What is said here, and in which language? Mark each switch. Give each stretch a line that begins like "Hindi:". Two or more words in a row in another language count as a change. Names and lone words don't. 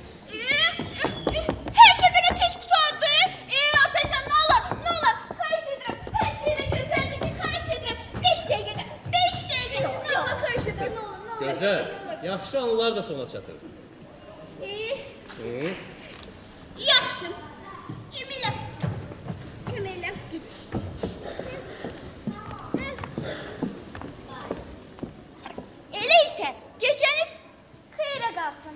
Turkish: Her şey böyle tez kurtardı. Atacan ne olur, ne olur. Xahiş ederim. Her şeyle güzellik xahiş ederim. 5 dakikada, 5 dakikada. Ne olur xahiş ederim, ne olur, ne olur.
Azerbaijani: Gözəl,
Turkish: Ne olur.
Azerbaijani: yaxşı anılar da sona çatır. Yaxşı. Yeminlə. Yeminlə. Elə isə gecəniz xeyrə qalsın.